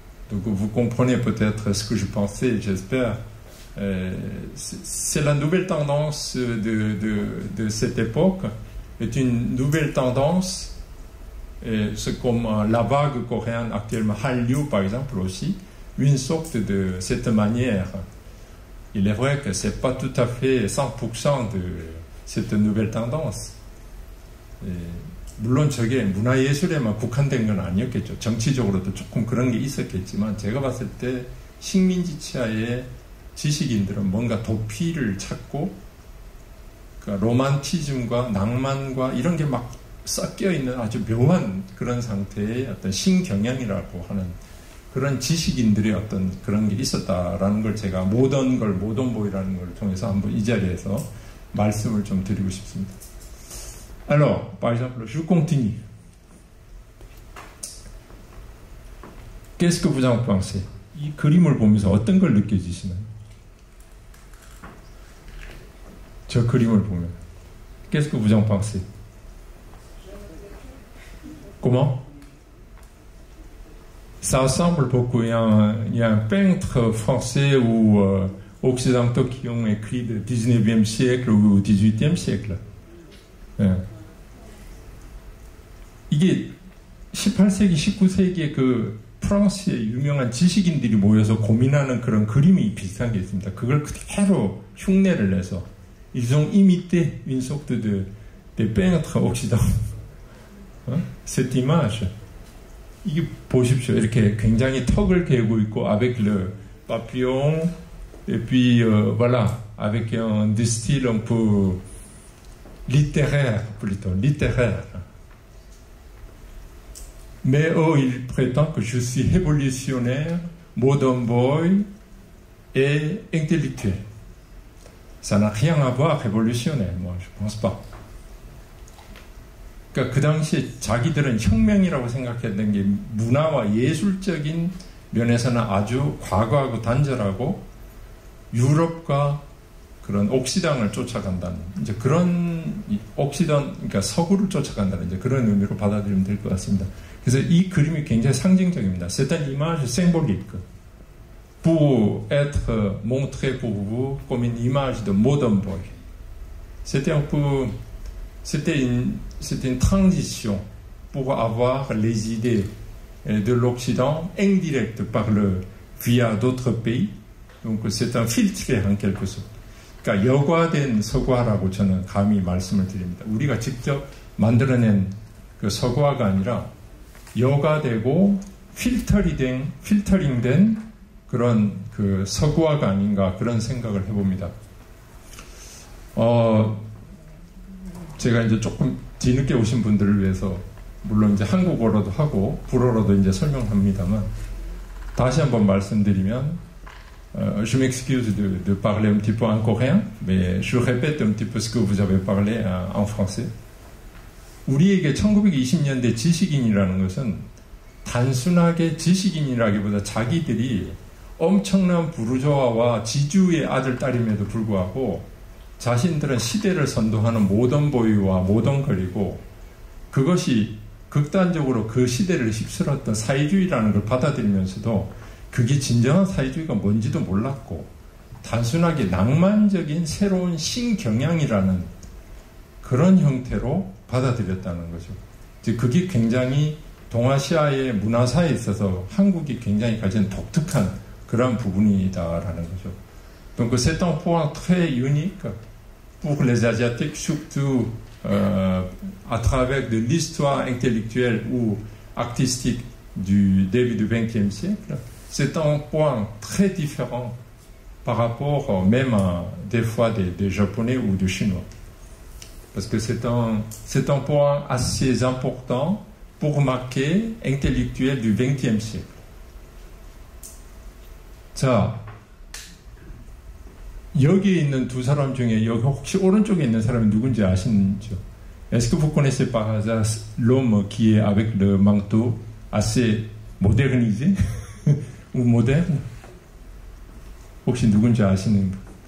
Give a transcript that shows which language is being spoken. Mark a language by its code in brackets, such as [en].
[fr] Donc vous comprenez peut-être ce que je pensais, j'espère. C'est la nouvelle tendance de cette époque, est une nouvelle tendance, c'est comme la vague coréenne actuellement, Hallyu par exemple aussi, une sorte de cette manière. Il est vrai que c'est pas tout à fait 100% de cette nouvelle tendance. [ko] 물론 저게 문화예술에만 국한된 건 아니었겠죠. 정치적으로도 조금 그런 게 있었겠지만 제가 봤을 때 식민지치하의 지식인들은 뭔가 도피를 찾고 그러니까 로만티즘과 낭만과 이런 게 막 섞여 있는 아주 묘한 그런 상태의 어떤 신경향이라고 하는 그런 지식인들의 어떤 그런 게 있었다라는 걸 제가 모던보이라는 걸 통해서 한번 이 자리에서 말씀을 좀 드리고 싶습니다. [fr] Alors, par exemple, je continue. Qu'est-ce que vous en pensez? [ko] 이 그림을 보면서 어떤 걸 느껴지시나요? 저 그림을 보면. [fr] Qu'est-ce que vous en pensez? Comment? Ça ressemble beaucoup. Il y a un peintre français ou occidentaux qui ont écrit le 19e siècle ou 18e siècle. [ko] 이게 18세기, 19세기에 그 프랑스의 유명한 지식인들이 모여서 고민하는 그런 그림이 비슷한 게 있습니다. 그걸 그대로 흉내를 내서 [fr] ils ont imité une sorte de peintre occident. Cette image. [ko] 이게 보십시오. 이렇게 굉장히 턱을 개고 있고 [fr] avec le papillon et puis voilà avec un style un peu littéraire plutôt littéraire. Mais il prétend que je suis révolutionnaire, modern boy et intellectuel. Ça n'a rien à voir révolutionnaire, moi je pense pas. [ko] 그러니까 그 당시에 자기들은 혁명이라고 생각했던 게 문화와 예술적인 면에서는 아주 과거하고 단절하고 유럽과 그런 옥시당을 쫓아간다는 이제 그런 옥시당 그러니까 서구를 쫓아간다는 이제 그런 의미로 받아들이면 될 것 같습니다. 그래서 이 그림이 굉장히 상징적입니다. [fr] C'est une image symbolique pour être montré pour vous comme une image de modern boy. C'était un peu c'était une transition pour avoir les idées de l'Occident indirectes via d'autres pays. Donc c'est un filtre en quelque sorte. [ko] 그러니까 여과된 서구화라고 저는 감히 말씀을 드립니다. 우리가 직접 만들어낸 그 서구화가 아니라 여과되고 필터링된 그런 그 서구화가 아닌가 그런 생각을 해봅니다. 제가 이제 조금 뒤늦게 오신 분들을 위해서 물론 이제 한국어로도 하고 불어로도 이제 설명합니다만 다시 한번 말씀드리면 [fr] je m'excuse de parler un petit peu en coréen, mais je répète un petit peu ce que vous avez parlé en français. [ko] 우리에게 1920년대 지식인이라는 것은 단순하게 지식인이라기보다 자기들이 엄청난 부르주아와 지주의 아들 딸임에도 불구하고 자신들은 시대를 선도하는 모던보이와 모던걸이고 그것이 극단적으로 그 시대를 휩쓸었던 사회주의라는 걸 받아들이면서도 그게 진정한 사회주의가 뭔지도 몰랐고 단순하게 낭만적인 새로운 신경향이라는 그런 형태로 받아들였다는 거죠. 그게 굉장히 동아시아의 문화사에 있어서 한국이 굉장히 가진 독특한 그런 부분이다라는 거죠. [fr] Donc c'est un point très unique pour les Asiatiques, surtout à travers de l'histoire intellectuelle ou artistique du début du XXe siècle. C'est un point très différent par rapport même à des fois des Japonais ou des Chinois. Parce que c'est un point assez important pour marquer intellectuel du XXe siècle. [ko] 자, 여기 있는 두 사람 중에 여기 혹시 오른쪽에 있는 사람이 누군지 아시는지요? [fr] Est-ce que vous connaissez par hasard l'homme qui est avec le manteau assez modernisé ou moderne? [ko] 혹시 누군지 아시는 분?